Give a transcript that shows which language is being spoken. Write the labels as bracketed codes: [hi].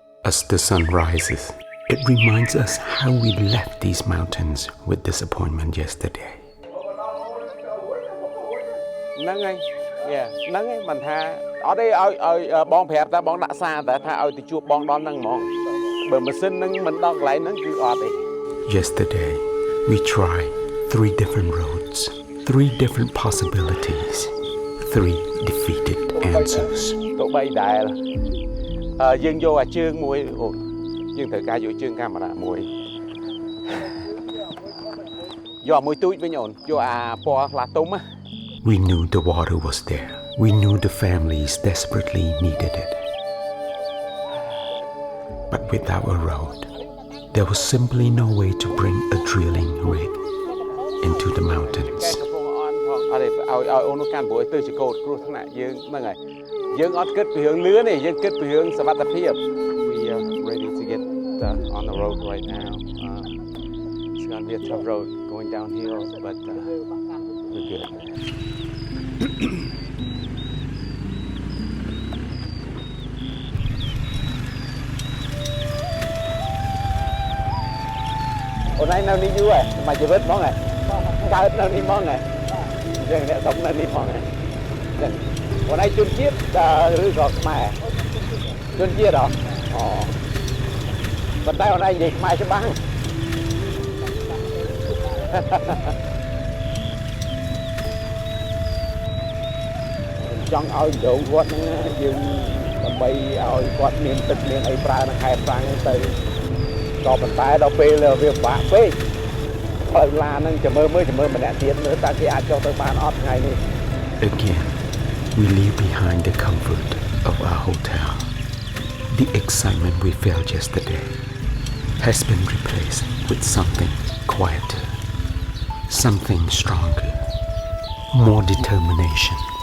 [en] As the sun rises, it reminds us how we left these mountains with disappointment yesterday. [km] ហ្នឹងហើយហ្នឹងហើយមិនថាអត់ទេឲ្យបងប្រាប់តែបងដាក់សារតែថាឲ្យទៅជួបបងដល់ហ្នឹងហ្មងបើម៉ាស៊ីនហ្នឹងមិនដល់កន្លែងហ្នឹងគឺអត់ទេ [en] Yesterday, we tried 3 different roads, 3 different possibilities, 3 defeated answers. [km] ទោះបីដែលយើងយកអាជើងមួយអូយើងត្រូវការយកជើងកាមេរ៉ាមួយយកមួយទូចវិញអូនយកអាពណ៌ខ្លាទុំណា [en] We knew the water was there. We knew the families desperately needed it. But without a road, there was simply no way to bring a drilling rig into the mountains. [km] អត់ទេឲ្យអូនកាន់ព្រួយទៅជាកោតគ្រោះថ្នាក់យើងហ្នឹងហើយយើងអត់គិតពីរឿងលឿនទេយើងគិតពីរឿងសុវត្ថិភាព We are ready to get on the road right now. [en] It's going to be a tough road going downhill, but we're good. [km] អូនឯងនៅនេះយូរហើយមកជីវិតហ្មងហ៎កើតនៅនេះហ្មងហ៎យើងអ្នកសុំនៅនេះហ្មងហ៎អូនឯងជនជាតិឬក៏ខ្មែរជនជាតិហ៎អូប៉ុន្តែអូនឯងនិយាយខ្មែរច្បាស់ ចង់ឲ្យដងគាត់ហ្នឹងយើងដើម្បីឲ្យគាត់មានទឹកមានអីប្រើនៅខែប្រាំងទៅក៏ប៉ុន្តែដល់ពេលវាពិបាកពេកផ្លូវឡានហ្នឹងចាំមើលម្នាក់ទៀតមើលតើគេអាចចុះទៅបានអត់ថ្ងៃនេះ [en] Again, we leave behind the comfort of our hotel. The excitement we felt yesterday has been replaced with something quieter, something stronger, more determination.